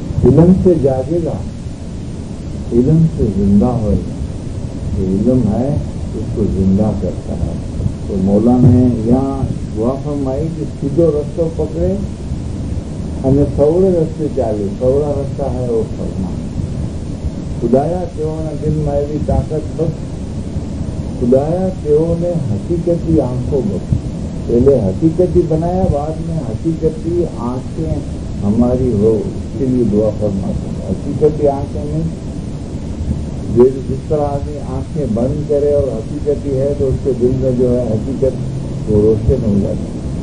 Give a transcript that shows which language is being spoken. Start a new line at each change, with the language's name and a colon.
Hindi: इल्म से जागेगा, इल्म से जिंदा होगा. जो इल्म है उसको जिंदा करता है. तो मौला ने यहाँ दुआ फरमाई कि
Gujarati: सीधो रस्तो पकड़े અને સવળે રસ્તે ચાલે. સવળા રસ્તા
Hindi: है वो फरमान.
Gujarati: खुदाया તેઓના દિલમાં એવી તાકાત બસ. खुदाया તેઓને હકીકતી આંખો બસ.
Hindi: पहले हकीकती बनाया, बाद में हकीकती आंखें हमारी हो, इसके लिए दुआ फरमाते हैं. हकीकती आंखें नहीं. जिस तरह आदमी आंखें बंद करे और हकीकती है तो उसके दिल में जो है हकीकत वो रोशन हो जाती है.